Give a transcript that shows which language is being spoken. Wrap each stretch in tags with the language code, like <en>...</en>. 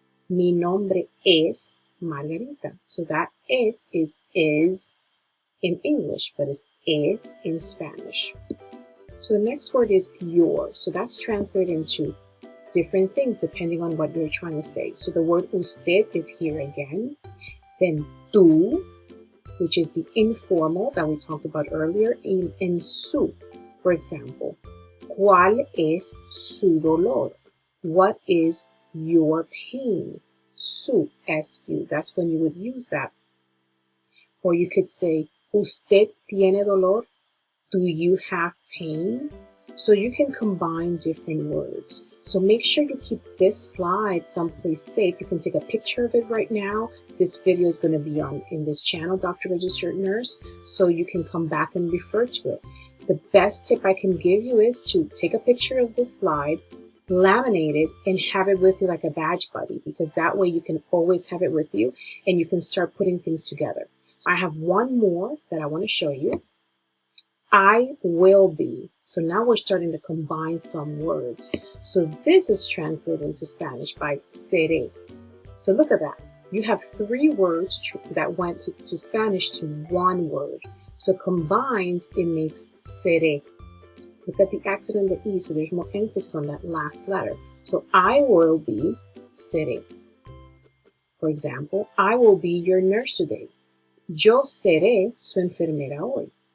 <es>Mi nombre es Margarita.</es> <en>So that is in English, but is in Spanish. So the next word is your. So that's translated into different things depending on what you're trying to say. So the word usted is here again. Then tú, which is the informal that we talked about earlier, in su. For example,</en> <es>¿cuál es su dolor?</es> <en>What is your pain? Su, S-U. That's when you would use that. Or you could say,</en> <es>¿Usted tiene dolor?</es> <en>Do you have pain? So you can combine different words. So make sure you keep this slide someplace safe. You can take a picture of it right now. This video is going to be in this channel, Dr. Registered Nurse, so you can come back and refer to it. The best tip I can give you is to take a picture of this slide, laminate it, and have it with you like a badge buddy, because that way you can always have it with you and you can start putting things together. So I have one more that I want to show you. I will be. So now we're starting to combine some words. So this is translated into Spanish by seré. So look at that. You have three words that went to Spanish to one word. So combined, it makes seré. Look at the accent on the E, so there's more emphasis on that last letter. So I will be seré. For example, I will be your nurse today.</en> <es>Yo seré su enfermera hoy.</es>